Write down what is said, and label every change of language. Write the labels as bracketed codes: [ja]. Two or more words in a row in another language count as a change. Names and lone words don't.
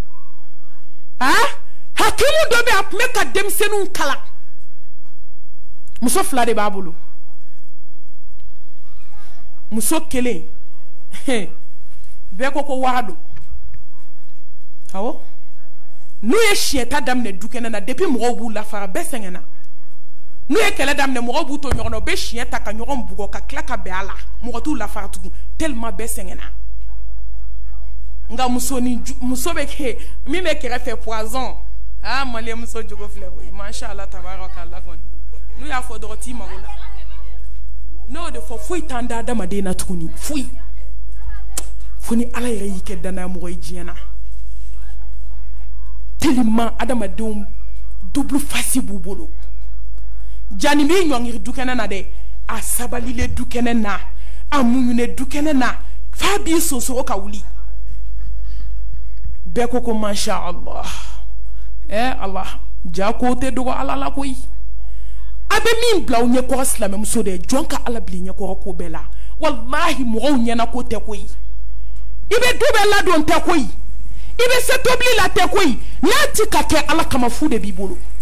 [bm] hakimu dɔ bɛ a tun bɛ ka denmisɛnninw kalan muso 2 de b'a bolo muso kelen bɛɛ ko ko wara don awɔ n'u ye siɲɛta daminɛ du kɛnɛ na depuis mɔgɔw b'u lafara bɛɛ sɛgɛnna n'u ye kɛlɛ daminɛ mɔgɔw b'u to ɲɔgɔn na u bɛ siɲɛ ta ka ɲɔgɔn bugɔ ka tila ka bɛn a la mɔgɔ t'u lafara tugun tellement bɛɛ sɛgɛnna nka muso bɛ kɛ min bɛ kɛrɛfɛ poison maliyɛn muso jogo filɛ koyi [ar] ما شاء الله تبارك الله [bm] kɔni n'u y'a fɔ dɔrɔn t'i mago la n'o de fɔ foyi t'an da adamaden na tuguni foyi fo ni Ala yɛrɛ y'i kɛ danaya mɔgɔ ye diɲɛ na tellement adamadenw [fr] double face [bm] b'u bolo jani b'i ɲɔngiri du kɛnɛ na dɛ a sabalilen du kɛnɛ na a muɲunen du kɛnɛ na f'a b'i sonsoro ka wuli bɛɛ ko ko [ar] ما شاء الله [bm] Allah ja ko tɛ dogo Ala la koyi a bɛ min bila aw ɲɛkɔrɔ silamɛmuso de jɔn ka Ala bila ɲɛkɔrɔ ko bɛɛ la wallahi mɔgɔw ɲɛna ko tɛ koyi i bɛ du bɛɛ ladon tɛ koyi i bɛ se tobili la tɛ koyi n'a ti ka kɛ Ala kama fu de b'i bolo